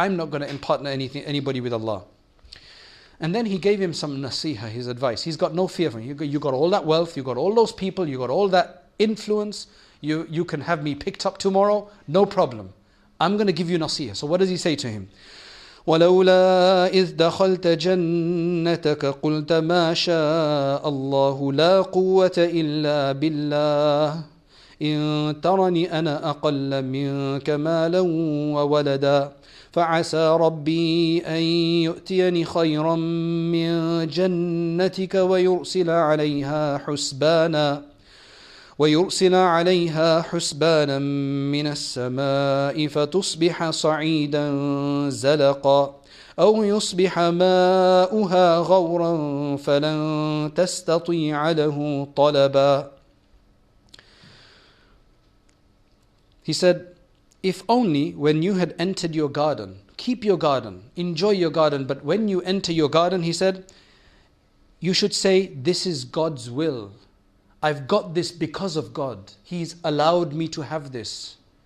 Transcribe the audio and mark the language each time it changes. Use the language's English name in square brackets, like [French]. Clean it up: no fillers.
[English] I'm not going to partner anybody with Allah. And then he gave him some nasiha, his advice. He's got no fear from him. You got all that wealth, you got all those people, you got all that influence. You can have me picked up tomorrow, no problem. I'm going to give you nasiha. So what does he say to him? [Arabic] وَلَوْلَا إِذْ دَخَلْتَ جَنَّتَكَ قُلْتَ مَا شَاءَ اللَّهُ لَا قُوَّةَ إِلَّا بِاللَّهِ إِن تَرَنِ أَنَا أَقَلَّ مِنْكَ مَالًا وَوَلَدًا فعسى ربي أن يؤتيني خيرا من جنتك ويرسل عليها حسبانا من السماء فتصبح صعيدا زلقا أو يصبح ماؤها غورا فلن تستطيع له طلبا. [English] He said, if only when you had entered your garden, keep your garden, enjoy your garden, but when you enter your garden, he said, you should say, this is God's will. I've got this because of God. He's allowed me to have this.